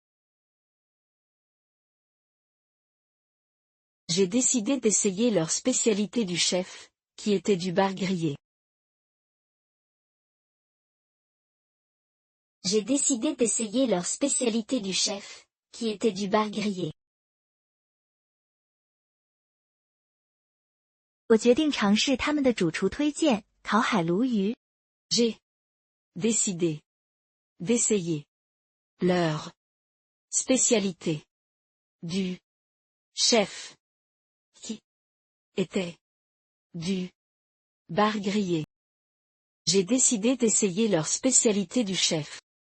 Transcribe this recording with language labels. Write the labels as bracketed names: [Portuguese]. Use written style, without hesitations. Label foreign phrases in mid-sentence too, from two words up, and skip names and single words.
[French] J'ai décidé d'essayer leur spécialité du chef, qui était du bar grillé. J'ai décidé d'essayer leur spécialité du chef, qui était du bar grillé. [Chinese] 我决定尝试他们的主厨推荐烤海鲈鱼。 [French] J'ai décidé d'essayer leur spécialité du chef, qui était du bar grillé. J'ai décidé d'essayer leur spécialité du chef.